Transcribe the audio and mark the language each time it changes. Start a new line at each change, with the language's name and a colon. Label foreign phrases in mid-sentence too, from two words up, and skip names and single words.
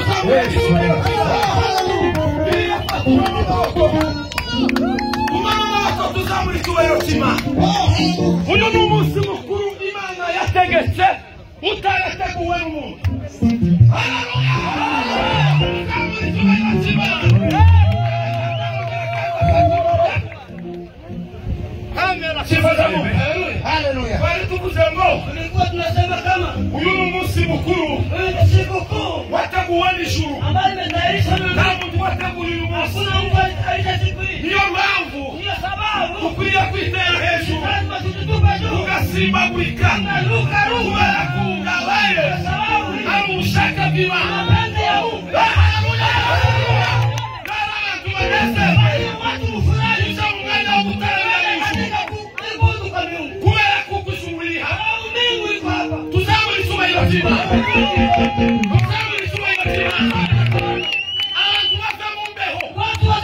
Kinyarwanda: uyu ni umunsi mukuru Imana yategetse utarateguwe n'umuntu. Haleluya.
Swahili: Bali tukuze ngo Tulikuwa tunasema kama
Kinyarwanda: uyu ni umunsi mukuru wateguwe n'ijuru.
Swahili: ambayo imetayarishwa na
Kinyarwanda: Nta muntu wateguye uyu munsi.
Swahili: hakuna mtu alitayarisha siku hii.
Kinyarwanda: Niyo mpamvu
Swahili: Ndiyo sababu
Kinyarwanda: ukwiye kwitera hejuru
Swahili: lazima tujitupe juu.
Kinyarwanda: ugasimbagurika
Swahili: Tunaruka
Kinyarwanda: kubera kungabaye ari ubushake bw'Imana.
Swahili: mapenzi ya Mungu.
Kinyarwanda: N'abantu bageze
Swahili: Watu fulani
Kinyarwanda: uza mu mwanya wo gutaramira ijuru
Swahili: katika kuabudu kwa Mungu.
Kinyarwanda: kubera kugusubiriha
Swahili: Sababu Mungu iko hapa.
Kinyarwanda: tuzabura icyubahiro cy'Imana. Tuzabura icyubahiro cy'Imana. Abantu bava mu mbeho